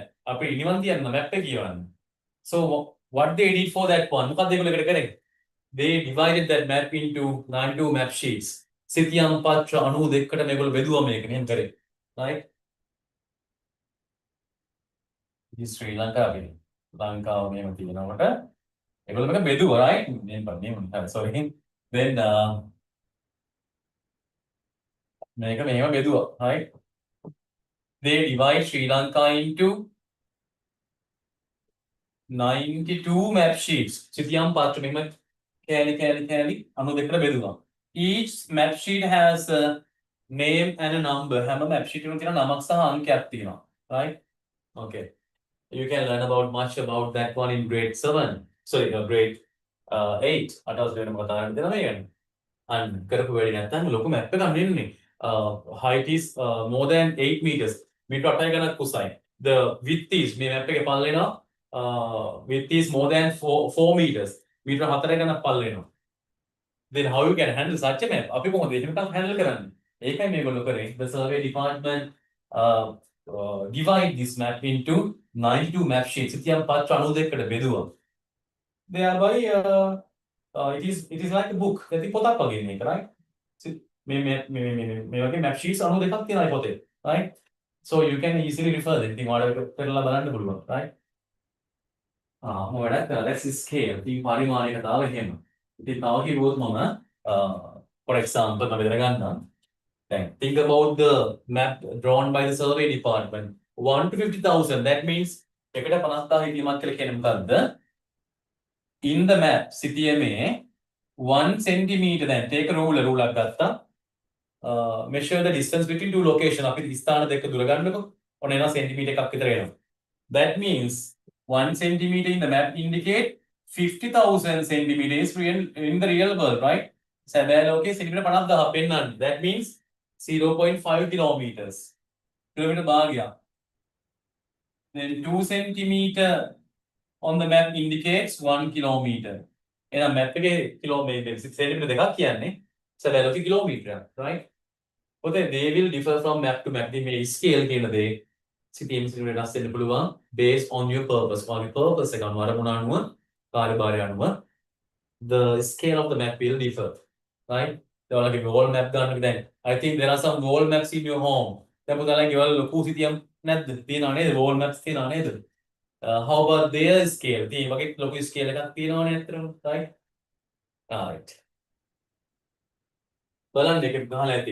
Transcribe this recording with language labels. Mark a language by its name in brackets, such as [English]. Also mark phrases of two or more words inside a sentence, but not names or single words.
[Sinhala] අපි ඉනිවන් තියන්න map එක කියවන්න. [English] So what they did for that one? [Sinhala] මොකක්ද ඒගොල්ලෝ එකට කරේ? [English] They divided that map into 92 map sheets. [Sinhala] සිතියම් පත්‍ර 92කට මේගොල්ලෝ බෙදුවා මේක මෙහෙම කරේ. [English] Right? This Sri Lanka [Sinhala] අපේ ලංකාව මෙහෙම තියෙනකොට ඒගොල්ලෝ මේක බෙදුවා right? මෙහෙම [English] sorry. Then [Sinhala] මේක මෙහෙම බෙදුවා right? [English] They divide Sri Lanka into 92 map sheets. [Sinhala] සිතියම් පත්‍ර මෙහෙම කෑලි 92කට බෙදුවා. [English] Each map sheet has a name and a number. [Sinhala] හැම [English] map sheet [Sinhala] එකකම තියෙන නමක් සහ අංකයක් තියෙනවා. [English] Right? Okay. You can learn about much about that one in grade 7. Sorry, grade 8. [Sinhala] අටවස් ග්‍රේඩ් එක කතා කරන්න දෙනවා මේ ගැන. අන්න කරපු වැඩි නැත්නම් ලොකු map එකක් නෙන්නේ. [English] Height is more than 8 meters. [Sinhala] මීටර 8 ගණක් උසයි. [English] The width is [Sinhala] මේ map එකේ පළ වෙනවා [English] width is more than 4 meters. [Sinhala] මීටර 4 ගණක් පළ වෙනවා. [English] Then how you can handle such a map? [Sinhala] අපි කොහොමද ඒක handle කරන්නේ? ඒකයි මේගොල්ලෝ කරේ. [English] The survey department divide this map into 92 map sheets. [Sinhala] සිතියම් පත්‍ර 92කට බෙදුවා. [English] Thereby it is like a book. [Sinhala] ඒක පොතක් වගේ මේක right? මේ වගේ [English] map sheets [Sinhala] 92ක් තියෙනවා පොතේ. [English] Right? So you can easily refer them. [Sinhala] ඉතින් ඔයාලට පෙරලා බලන්න පුළුවන්. Right? මොකද [English] let's scale. [Sinhala] ඉතින් පරිමාණය කතාව එහෙම. ඉතින් තව කිව්වොත් මම [English] for example [Sinhala] මම විතර ගන්නම්. දැන් [English] think about the map drawn by the survey department 1 to 50,000. That means [Sinhala] එකට 50,000 හිතීමක් කියලා කියන්නේ මොකද්ද? [English] In the map සිතියමේ 1 centimeter දැන් take a ruler [Sinhala] එකක් ගත්තා. [English] Measure the distance between two location. [Sinhala] අපි ස්ථාන දෙක දුර ගන්නකො. ඔන්න එනවා සෙන්ටිමීටර් එකක් විතර එනවා. [English] That means 1 centimeter in the map indicate 50,000 centimeters in the real world, right? [Sinhala] සැබෑ ලෝකයේ සෙන්ටිමීටර 50,000 පෙන්වන්නේ. [English] That means 0.5 kilometers. [Sinhala] කිලෝමීටර භාගයක්. [English] Then 2 centimeter on the map indicates 1 kilometer. [Sinhala] එහෙනම් map එකේ කිලෝමීටර සෙන්ටිමීටර දෙකක් කියන්නේ සැබෑ ලෝකයේ කිලෝමීටරයක්, [English] right? But they will differ from map to map. [Sinhala] මේ scale කියන දේ සිතියම් සිතියම් වෙනස් වෙන්න පුළුවන් [English] based on your purpose. [Sinhala] ඔයාගේ purpose එක අනුව අරමුණ අනුව කාර්යභාරය අනුව [English] the scale of the map will differ, right? ඔයාලගේ wall map [Sinhala] ගන්නක දැන් [English] I think there are some wall maps in your home. [Sinhala] දැන් පුතාලගේ ගෙවල් ලොකු සිතියම් නැද්ද? තියෙනව නේද? [English] wall maps [Sinhala] තියෙනව නේද? [English] How about their scale? [Sinhala] ඉතින් මේ වගේ ලොකු scale එකක් තියෙනවනේ අතරම, right? Right. බලන්න එක ගහලා ඇති.